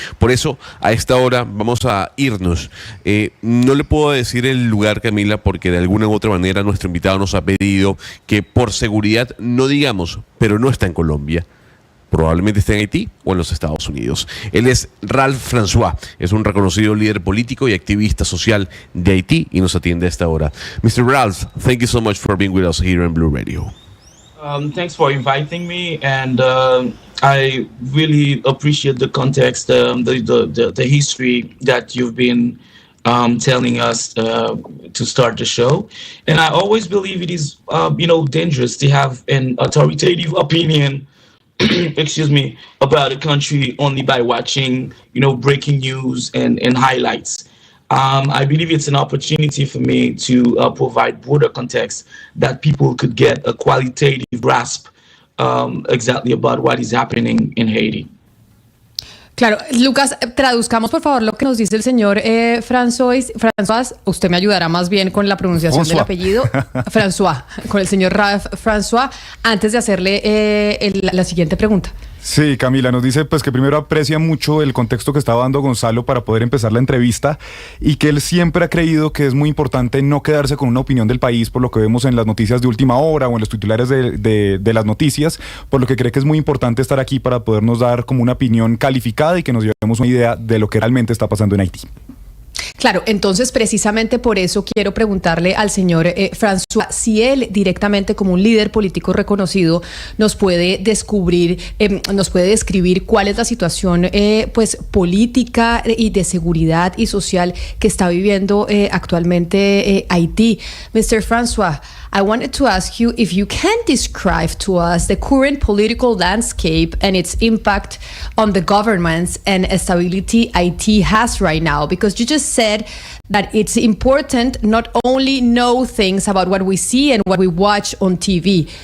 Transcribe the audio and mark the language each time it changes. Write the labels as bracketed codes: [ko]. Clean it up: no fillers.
[es] Por eso, a esta hora vamos a irnos. No le puedo decir el lugar, Camila, porque de alguna u otra manera nuestro invitado nos ha pedido que por seguridad no digamos, pero no está en Colombia. Probablemente esté en Haití o en los Estados Unidos. Él es François, es un reconocido líder político y activista social de Haití, y nos atiende a esta hora. [en] Mr. Ralph, thank you so much for being with us here on Blu Radio. Thanks for inviting me, and I really appreciate the context, the history that you've been telling us to start the show. And I always believe it is, dangerous to have an authoritative opinion excuse me, about a country only by watching, breaking news and highlights. I believe it's an opportunity for me to provide broader context that people could get a qualitative grasp exactly about what is happening in Haiti. [es] Claro, Lucas, traduzcamos por favor lo que nos dice el señor François. Usted me ayudará más bien con la pronunciación del apellido. François, con el señor François, antes de hacerle la siguiente pregunta. Sí, Camila, nos dice pues que primero aprecia mucho el contexto que estaba dando Gonzalo para poder empezar la entrevista, y que él siempre ha creído que es muy importante no quedarse con una opinión del país por lo que vemos en las noticias de última hora o en los titulares de las noticias, por lo que cree que es muy importante estar aquí para podernos dar como una opinión calificada y que nos llevemos una idea de lo que realmente está pasando en Haití. Claro, entonces precisamente por eso quiero preguntarle al señor François si él directamente, como un líder político reconocido, nos puede describir cuál es la situación pues política y de seguridad y social que está viviendo actualmente Haití. [en] Mr. François, I wanted to ask you if you can describe to us the current political landscape and its impact on the governance and stability Haiti has right now, because you just said that it's important not only know things about what we see and what we watch on TV.